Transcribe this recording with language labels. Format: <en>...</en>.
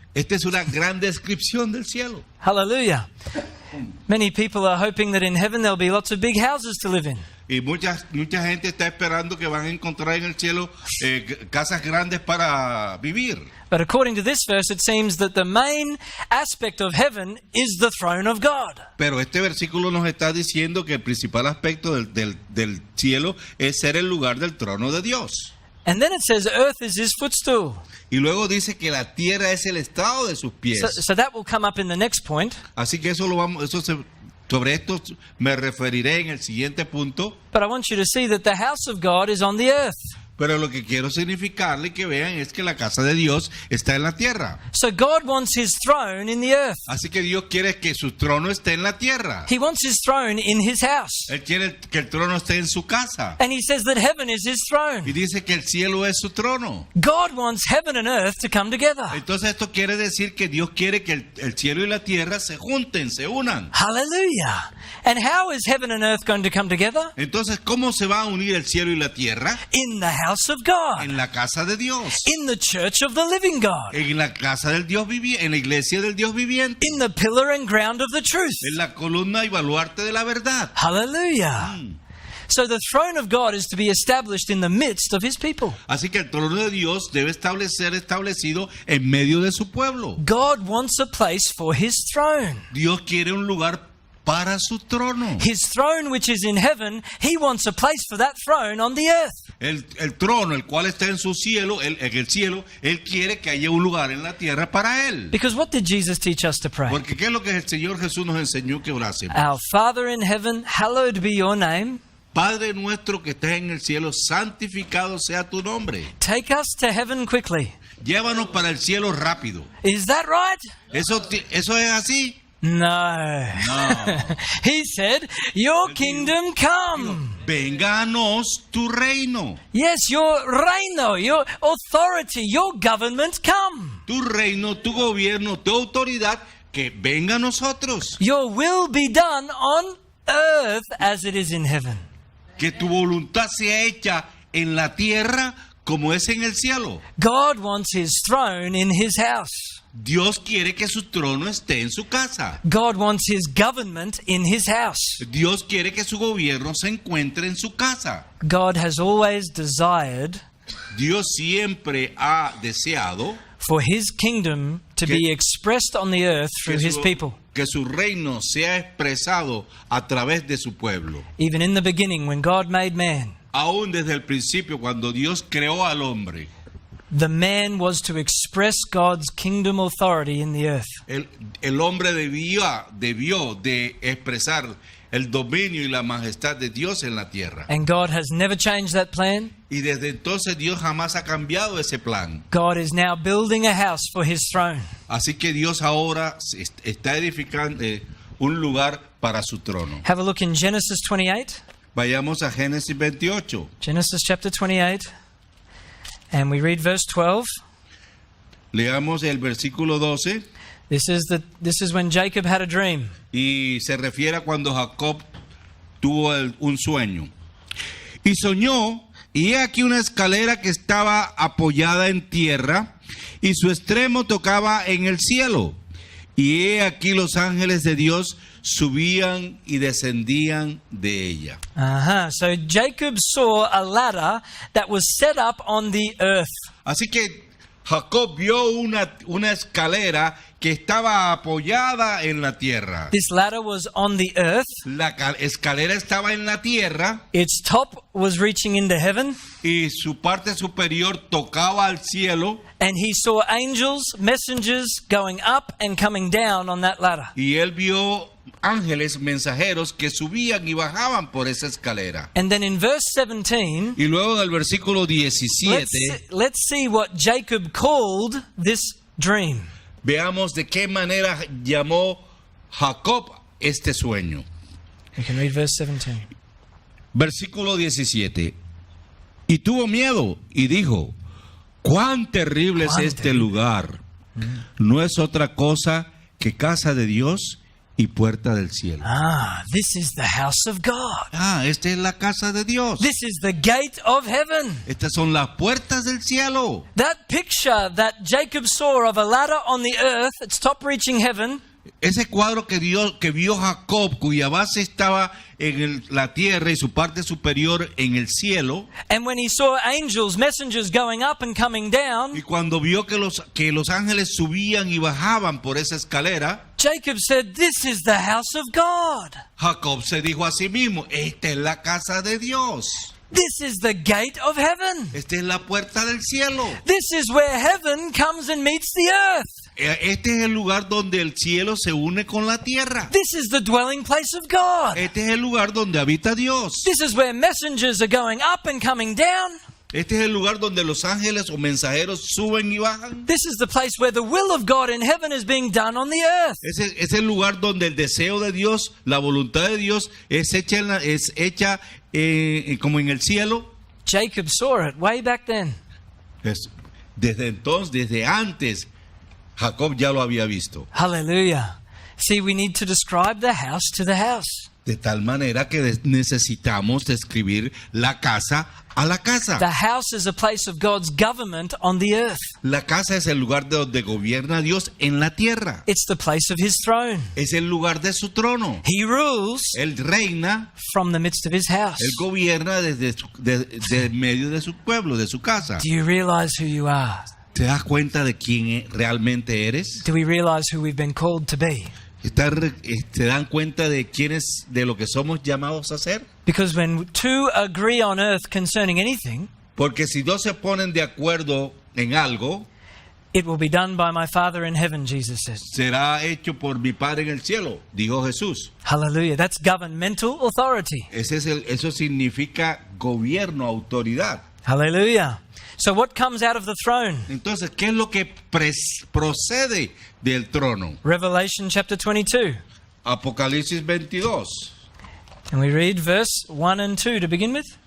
<es>Esta es una gran descripción del cielo.</es> <en>Hallelujah. Many people are hoping that in heaven there'll be lots of big houses to live in.</en> <es>Y mucha gente está esperando que van a encontrar en el cielo casas grandes para vivir.</es> <en>But according to this verse, it seems that the main aspect of heaven is the throne of God.</en> <es>Pero este versículo nos está diciendo que el principal aspecto del cielo es ser el lugar del trono de Dios.</es> <en>And then it says earth is his footstool.</en> <es>Y luego dice que la tierra es el estrado de sus pies.</es> <en>So that will come up in the next point.</en> <es>Así que sobre esto me referiré en el siguiente punto.</es> <en>But I want you to see that the house of God is on the earth.</en> <es>Pero lo que quiero significarle que vean es que la casa de Dios está en la tierra.</es> <en>So God wants his throne in the earth.</en> <es>Así que Dios quiere que su trono esté en la tierra.</es> <en>He wants his throne in his house.</en> <es>Él quiere que el trono esté en su casa.</es> <en>And he says that heaven is his</en> <es>Y</es> <en>throne.</en> <es>dice que el cielo es su trono.</es> <en>God wants heaven and earth to come together.</en> <es>Entonces esto quiere decir que Dios quiere que el cielo y la tierra se junten, se unan.</es> <en>Hallelujah. And how is heaven and earth going to come together?</en> <es>Entonces, ¿cómo se va a unir el cielo y la tierra?</es> <en>In the house of God.</en> <es>En la casa de Dios.</es> <en>In the church of the living God.</en> <es>En la casa del Dios viviente, en la iglesia del Dios viviente.</es> <en>In the pillar and ground of the truth.</en> <es>En la columna y baluarte de la verdad.</es> <en>Hallelujah. So the throne of God is to be established in the midst of his people.</en> <es>Así que el trono de Dios debe ser establecido en medio de su pueblo.</es> <en>God wants a place for his throne.</en> <es>Dios quiere un lugar para su trono.</es> <en>His throne which is in heaven, he wants a place for that throne on the earth.</en> <es>El trono, el cual está en su cielo, en el cielo, Él quiere que haya un lugar en la tierra para Él.</es> <en>Because what did Jesus teach us to pray?</en> <es>Porque ¿qué es lo que el Señor Jesús nos enseñó que orásemos?</es> <en>Our Father in heaven, hallowed be your name.</en> <es>Padre nuestro que estás en el cielo, santificado sea tu nombre.</es> <en>Take us to heaven quickly.</en> <es>Llévanos para el cielo rápido.</es> <en>Is that right?</en> <es>¿Eso es así?</es> <en>No. He said, your kingdom come.</en> <es>Vénganos tu reino.</es> <en>Yes, your reino, your authority, your government come.</en> <es>Tu reino, tu gobierno, tu autoridad, que venga a nosotros.</es> <en>Your will be done on earth as it is in heaven.</en> <es>Que tu voluntad sea hecha en la tierra como es en el cielo.</es> <en>God wants his throne in his house.</en> <es>Dios quiere que su trono esté en su casa.</es> <en>God wants his government in his house.</en> <es>Dios quiere que su gobierno se encuentre en su casa.</es> <en>God has always desired</en> <es>Dios siempre ha deseado</es> <en>for his kingdom to be expressed on the earth through his people.</en> <es>que su reino sea expresado a través de su pueblo.</es> <en>Even in the beginning, when God made man,</en> <es>Aún desde el principio, cuando Dios creó al hombre,</es> <en>the man was to express God's kingdom authority in the earth.</en> <es>el hombre debió de expresar el dominio y la majestad de Dios en la tierra.</es> <en>And God has never changed that plan.</en> <es>Y desde entonces Dios jamás ha cambiado ese plan.</es> <en>God is now building a house for his throne.</en> <es>Así que Dios ahora está edificando un lugar para su trono.</es> <en>Have a look in Genesis 28.</en> <es>Vayamos a Génesis 28.</es> <en>Genesis chapter 28. And we read verse 12.</en> <es>Leamos el versículo 12.</es> <en>This is when Jacob had a dream.</en> <es>Y se refiere a cuando Jacob tuvo un sueño. Y soñó, y he aquí una escalera que estaba apoyada en tierra, y su extremo tocaba en el cielo. Y he aquí los ángeles de Dios subían y descendían de ella.</es> <en>So Jacob saw a ladder that was set up on the earth.</en> <es>Así que Jacob vio una escalera que estaba apoyada en la tierra.</es> <en>This ladder was on the earth.</en> <es>La escalera estaba en la tierra.</es> <en>Its top was reaching into heaven.</en> <es>Y su parte superior tocaba al cielo.</es> <en>And he saw angels, messengers going up and coming down on that ladder.</en> <es>Y él vio ángeles mensajeros que subían y bajaban por esa escalera.</es> <en>And then in verse 17,</en> <es>Y luego del versículo 17,</es> <en>let's see what Jacob called this dream.</en> <es>veamos de qué manera llamó Jacob este sueño.</es> <en>You can read verse 17.</en> <es>Versículo 17. Y tuvo miedo y dijo: cuán terrible es este lugar. No es otra cosa que casa de Dios y puerta del cielo.</es> <en>This is the house of God.</en> <es>Esta es la casa de Dios.</es> <en>This is the gate of heaven.</en> <es>Estas son las puertas del cielo.</es> <en>That picture that Jacob saw of a ladder on the earth, its top reaching heaven.</en> <es>Ese cuadro que vio Jacob, cuya base estaba en la tierra y su parte superior en el cielo.</es> <en>And when he saw angels, messengers going up and coming down,</en> <es>Y cuando vio que los ángeles subían y bajaban por esa escalera,</es> <en>Jacob said, "This is the house of God.</en> <es>Jacob se dijo a sí mismo: esta es la casa de Dios.</es> <en>This is the gate of heaven.</en> <es>Esta es la puerta del cielo.</es> <en>This is where heaven comes and meets the earth.</en> <es>Este es el lugar donde el cielo se une con la tierra.</es> <en>This is the dwelling place of God.</en> <es>Este es el lugar donde habita Dios.</es> <en>This is where messengers are going up and coming down.</en> <es>Este es el lugar donde los ángeles o mensajeros suben y bajan.</es> <en>This is the place where the will of God in heaven is being done on the earth.</en> <es>Es el lugar donde el deseo de Dios, la voluntad de Dios es hecha como en el cielo.</es> <en>Jacob saw it way back then.</en> <es>Desde entonces, desde antes, Jacob ya lo había visto.</es> <en>Hallelujah. See, we need to describe the house to the house.</en> <es>De tal manera que necesitamos describir la casa a la casa.</es> <en>The house is a place of God's government on the earth.</en> <es>La casa es el lugar de donde gobierna Dios en la tierra.</es> <en>It's the place of his throne.</en> <es>Es el lugar de su trono.</es> <en>He rules</en> <es>Él reina,</es> <en>from the midst of his house.</en> <es>él gobierna desde medio de su pueblo, de su casa.</es> <en>Do you realize who you are?</en> <es>¿Te das cuenta de quién realmente eres?</es> <en>Do we realize who we've been called to be?</en> <es>¿Te dan cuenta de quiénes, de lo que somos llamados a ser?</es> <en>Because when two agree on earth concerning anything,</en> <es>Porque si dos se ponen de acuerdo en algo,</es> <en>it will be done by my Father in heaven, Jesus says.</en> <es>será hecho por mi Padre en el cielo, dijo Jesús.</es> <en>Hallelujah. That's governmental authority.</en> <es>Eso significa gobierno, autoridad.</es> <en>Hallelujah. So what comes out of the throne?</en> <es>Entonces, ¿qué es lo que procede del trono?</es> <en>Revelation chapter 22.</en> <es>Apocalipsis 22.</es> <en>And we read verse 1 and 2 to begin with.</en>